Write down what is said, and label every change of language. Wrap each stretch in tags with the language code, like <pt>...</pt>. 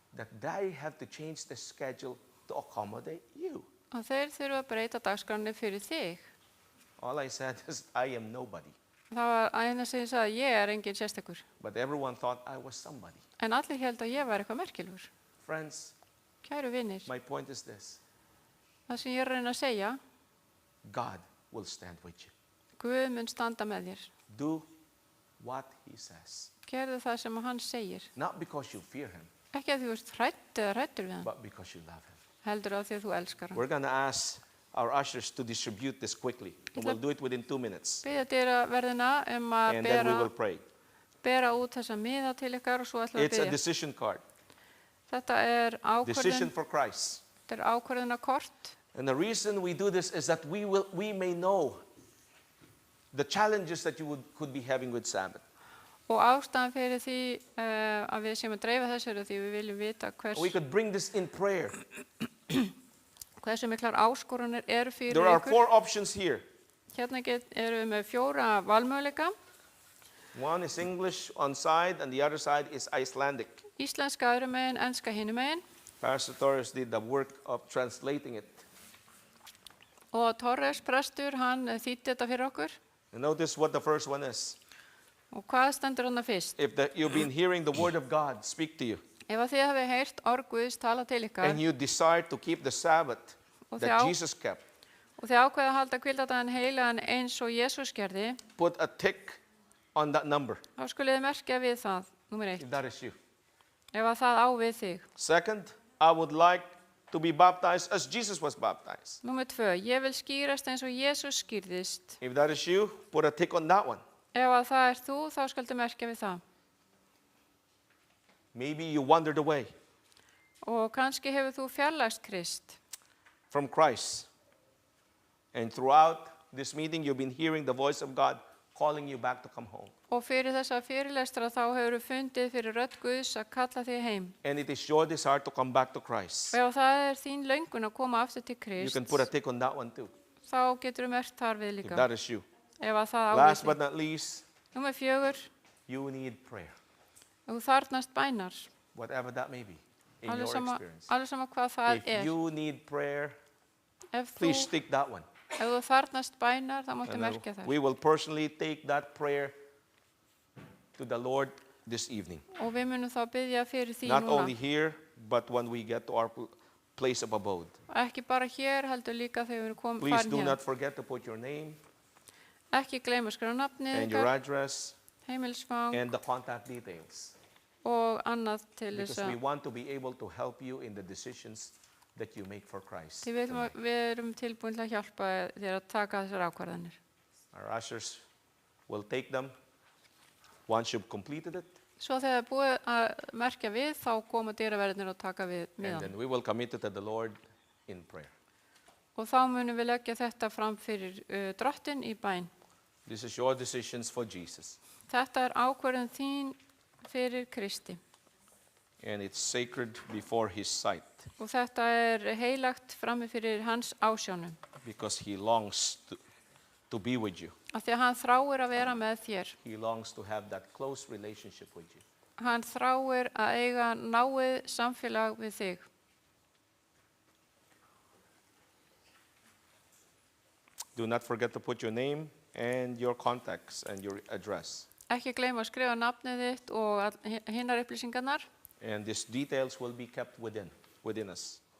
<en>That they have to change the schedule to accommodate you.</en> <is>Og þeir þurfa að breyta dagskránni fyrir þig.</is> <en>All I said is, I am nobody.</en> <is>Það var eina sem ég sagði, ég er engin sérstakur.</is> <en>But everyone thought I was somebody.</en> <is>En allir held að ég var eitthvað merkilegur.</is> <en>Friends,</en> <is>Kæru vinir,</is> <en>my point is this.</en> <is>það sem ég er að reyna að segja,</is> <en>God will stand with you.</en> <is>Guð mun standa með þér.</is> <en>Do what he says.</en> <is>Gerðu það sem hann segir.</is> <en>Not because you fear him,</en> <is>Ekki að þú ert hrædd eða hræddur við hann,</is> <en>but because you love him.</en> <is>heldur að því að þú elskar hann.</is> <en>We're going to ask our ushers to distribute this quickly. And we'll do it within 2 minutes.</en> <is>Biðja dyraverðina að</is> <en>And then we will pray.</en> <is>bera út þessa miða til ykkar og svo ætlum við</is> <en>It's</en> <is>að</is> <en>a</en> <is>biðja.</is> <en>decision card.</en> <is>Þetta er</is> <en>Decision</en> <is>ákvörðun,</is> <en>for Christ.</en> <is>þetta er ákvörðunarkort.</is> <en>And the reason we do this is that we may know the challenges that you could be having with Sabbath.</en> <is>Og ástæðan fyrir því að við séum að dreifa þessu er því við viljum vita</is> <en>We could bring this in prayer.</en> <is>hversu miklar áskorunir eru fyrir</is> <en>There are</en> <is>ykkur.</is> <en>4 options here.</en> <is>Hérna eru við með 4 valmöguleika.</is> <en>One is English on side, and the other side is Icelandic.</en> <is>Íslenska öðru megin, enska hinu megin.</is> <en>Pastor Torres did the work of translating it.</en> <is>Og Torres prestur, hann þýddi þetta fyrir okkur.</is> <en>And notice what the first one is.</en> <is>Og hvað stendur hann fyrst?</is> <en>If you've been hearing the word of God speak to you,</en> <is>Ef að þið hafið heyrt orð Guðs tala til ykkar</is> <en>and you desire to keep the Sabbath</en> <is>Og</is> <en>that</en> <is>þið á-</is> <en>Jesus kept,</en> <is>og þið ákveða að halda hvíldardaginn heilagan eins og Jesús gerði,</is> <en>put a tick on that number,</en> <is>þá skulið þið merkja við það, númer 1,</is> <en>if that is you.</en> <is>ef að það á við þig.</is> <en>Second, I would like to be baptized as Jesus was baptized.</en> <is>Númer 2, ég vil skýrast eins og Jesús skýrðist.</is> <en>If that is you, put a tick on that one.</en> <is>Ef að það er þú, þá skaldu merkja við það.</is> <en>Maybe you wandered away</en> <is>Og kannski hefur þú fjarlægst Krist.</is> <en>from Christ. And throughout this meeting, you've been hearing the voice of God calling you back to come home.</en> <is>Og fyrir þessa fyrirlestra þá hefur þú fundið fyrir rödd Guðs að kalla þig heim.</is> <en>And it is your desire to come back to Christ.</en> <is>Og ef það er þín löngun að koma aftur til</is> <en>You</en> <is>Krist,</is> <en>can put a tick on that one too,</en> <is>þá getur þú merkt þar við</is> <en>if</en> <is>líka.</is> <en>that is you.</en> <is>Ef að það á við</is> <en>Last</en> <is>þig.</is> <en>but not least,</en> <is>Númer 4,</is> <en>you need prayer,</en> <is>þú þarfnast bænar.</is> <en>whatever that may be in your</en> <is>Alveg sama</is> <en>experience.</en> <is>hvað það</is> <en>If</en> <is>er.</is> <en>you need prayer,</en> <is>Ef</is> <en>please stick that one.</en> <is>þú þarfnast bænar, þá máttu</is> <en>And</en> <is>merkja þær.</is> <en>we will personally take that prayer to the Lord this evening.</en> <is>Og við munum þá biðja fyrir því</is> <en>Not only</en> <is>núna.</is> <en>here, but when we get to our place of abode.</en> <is>Ekki bara hér, heldur líka þegar við erum</is> <en>Please</en> <is>farin</is> <en>do</en> <is>hér.</is> <en>not forget to put your name</en> <is>Ekki gleyma að skrifa nafnið</is> <en>and your</en> <is>ykkar,</is> <en>address</en> <is>heimilisfang</is> <en>and the contact details,</en> <is>og annað til þess</is> <en>because we</en> <is>að</is> <en>want to be able to help you in the decisions that you make for Christ.</en> <is>því</is> <en>tonight.</en> <is>við erum tilbúin til að hjálpa þér að taka þessar ákvarðanir.</is> <en>Our ushers will take them once you've completed it,</en> <is>Svo þegar búið að merkja við, þá koma dyraverðinir og taka við</is> <en>and</en> <is>miðan.</is> <en>then we will commit it to the Lord in prayer.</en> <is>Og þá munum við leggja þetta fram fyrir drottin í bæn.</is> <en>This is your decisions for Jesus,</en> <is>Þetta er ákvarðan þín fyrir Kristi.</is> <en>and it's sacred before His sight,</en> <is>Og þetta er heilagt frammi fyrir hans ásjónum.</is> <en>because He longs to be with you.</en> <is>Af því að hann þráir að vera með þér.</is> <en>He longs to have that close relationship with you.</en> <is>Hann þráir að eiga náið samfélag við þig.</is> <en>Do not forget to put your name and your contacts and your address.</en> <is>Ekki gleyma að skrifa nafnið þitt og hinnar upplýsingarnar.</is> <en>And these details will be kept within us.</en>